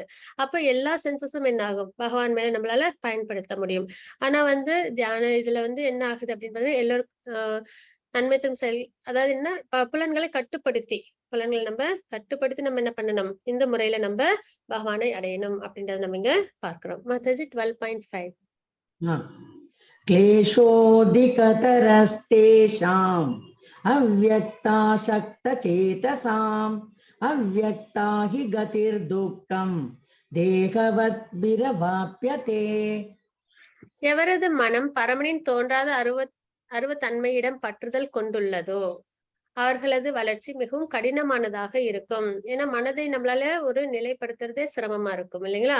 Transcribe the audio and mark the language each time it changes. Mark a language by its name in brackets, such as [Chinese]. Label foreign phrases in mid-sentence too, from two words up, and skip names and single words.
[Tamil] அப்ப எல்லா சென்சஸும் என்ன ஆகும், பகவான் மேல நம்மளால பயன்படுத்த முடியும். ஆனா வந்து தியான இதுல வந்து என்ன ஆகுது அப்படின்னு எல்லோரும் நன்மை தரும் செயல், அதாவது என்ன புலன்களை கட்டுப்படுத்தி நம்ம என்ன பண்ணணும், இந்த முறையில நம்ம பகவானை அடையணும் அப்படின்றத நம்ம இங்க பார்க்கிறோம். மத்தது 12.5. [Sanskrit] क्लेशोऽधिकतरस्तेषाम् अव्यक्तासक्तचेतसाम् अव्यक्ता हि गतिर्दुःखम् தேகவத்பிரவாப்யதே. [Tamil] எவரது மனம் பரமனின் தோன்றாத அருவத்தன்மையிடம் பற்றுதல் கொண்டுள்ளதோ அவர்களது வளர்ச்சி மிகவும் கடினமானதாக இருக்கும். ஏன்னா மனதை நம்மளால ஒரு நிலைப்படுத்துறதே சிரமமா இருக்கும் இல்லைங்களா?